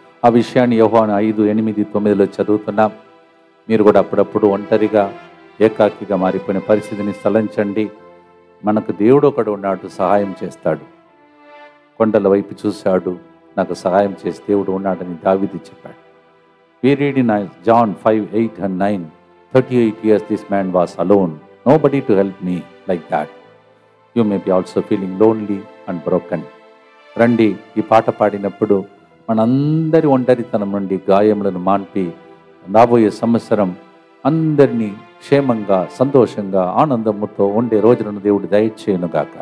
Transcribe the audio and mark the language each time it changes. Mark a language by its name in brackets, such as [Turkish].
[Telugu] ఆ విషయాన్ని యోహాను 5:8-9 చదువుతున్నాం. మీరు కూడా అప్పుడప్పుడు ఒంటరిగా ఏకాకిగా మారిపోయిన పరిస్థితిని స్థలించండి. మనకు దేవుడు ఒకడు ఉన్నాడు, సహాయం చేస్తాడు. కొండల వైపు చూశాడు, నాకు సహాయం చేసి దేవుడు ఉన్నాడని దావీదు చెప్పాడు. [English] We read in John 5:8-9, 38 years this man was alone, nobody to help me like that. You may be also feeling lonely and broken. [Telugu] రండి, ఈ పాట పాడినప్పుడు మనందరి ఒంటరితనం నుండి గాయములను మాన్పి రాబోయే సంవత్సరం అందరినీ క్షేమంగా సంతోషంగా ఆనందముతో ఉండే రోజులను దేవుడు దయచేయునుగాక.